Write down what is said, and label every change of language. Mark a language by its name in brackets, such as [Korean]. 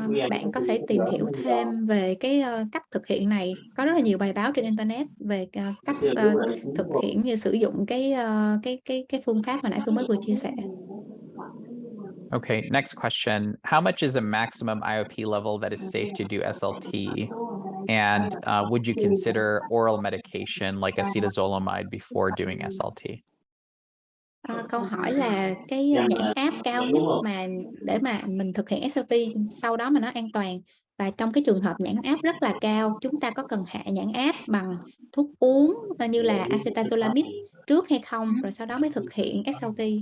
[Vietnamese] Bạn có thể tìm hiểu thêm về cái cách thực hiện này. Có rất là nhiều bài báo trên internet về cách thực hiện như sử dụng cái phương pháp mà nãy tôi mới vừa chia sẻ. [English] Okay, next question. How much is a maximum IOP level that is safe to do SLT? And would you consider oral medication like acetazolamide before doing SLT? [Vietnamese] Câu hỏi là cái nhãn áp cao nhất mà để mà mình thực hiện SLT sau đó mà nó an toàn. Và trong cái trường hợp nhãn áp rất là cao, chúng ta có cần hạ nhãn áp bằng thuốc uống như là acetazolamide trước hay không? Rồi sau đó mới thực hiện SLT.